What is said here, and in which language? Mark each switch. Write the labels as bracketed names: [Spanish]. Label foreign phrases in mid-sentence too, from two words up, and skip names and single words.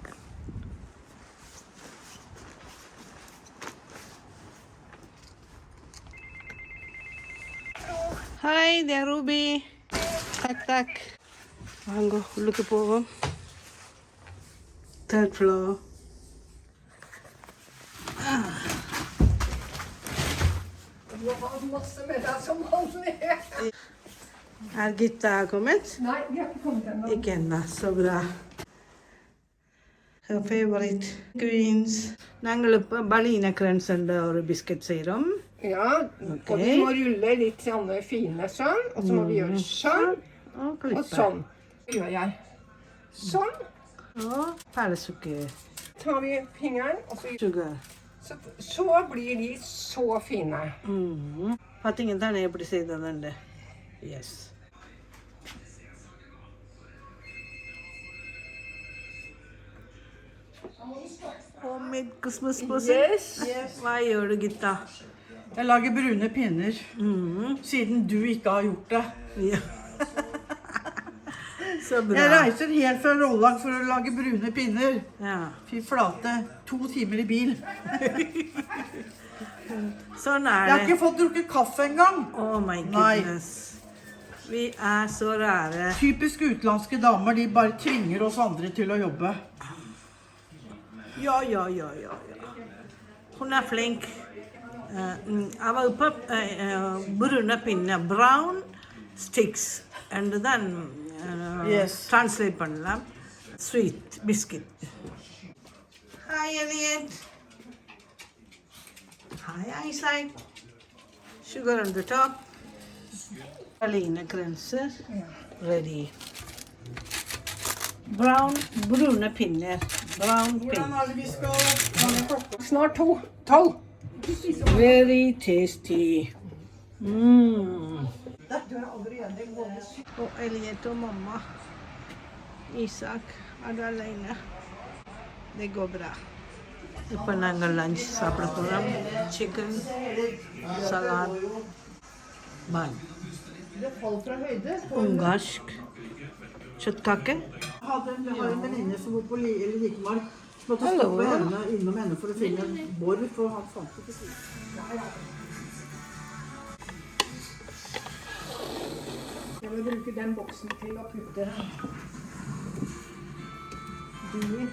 [English] Hi there Ruby. [Tamil] டக் டக். வாங்க உள்ளுக்கு போவோம். [English] 3rd floor. [Norwegian] Du har masse med deg som vanlig. Er Gitta kommet? Nei, vi har ikke kommet ennå. Ikke ennå, så bra. [English] Her favorite greens. [Tamil] நாங்கள் இப்போ பலீன கிரன்ஸ்ன்ற ஒரு பிஸ்கட் செய்கிறோம். [Norwegian] Ja, og vi må rulle litt sånne fine sånn, og så må vi gjøre sånn, og sånn. Så gjør jeg sånn. Og perlesukker. Tar vi fingeren, og [English] Sugar. [Norwegian] så blir de så fine. [Tamil] பார்த்தீங்க தானே எப்படி செய்ததுண்டு. [English] எஸ். Homemade Christmas present. Yes. [Norwegian] Hva gjør du, Gitta? Jeg lager brune pinner, siden du ikke har gjort det. Ja. Så bra. Jeg reiser helt fra Rollag for å lage brune pinner. Ja. Fy flate, 2 timer i bil. Sånn Jeg er har det. ikke fått drukket kaffe engang. [English] Oh my [Norwegian] Nei. goodness. Vi er så rare. Typisk utenlandske damer, de bare tvinger oss andre til å jobbe. Ja. Hun er flink. Jeg var oppe brune pinner, [English] brown sticks, and then Yes. translate பண்ணலாம். Sweet biscuit. Hi Elliot. Hi Isaac. Sugar on the top. [Norwegian] Alina kranser. Ready. Brune pinner. Brown pinner. Hvordan er det vi skal lage klokke? Snart 12. Very tasty. Og Elliot og mamma. Isak er du alene. Det går bra. [Tamil] இப்போ நாங்கள் லஞ்ச் சாப்பிட போகிறோம். சிக்கன், [Norwegian] salat, bun. Ungarsk kjøttkake. Jeg har en venninne som bor på Likemark. Måtte Hallo. stoppe henne innom henne for å finne en borg, for han fant ikke siden. Jeg vil bruke den boksen til å putte de.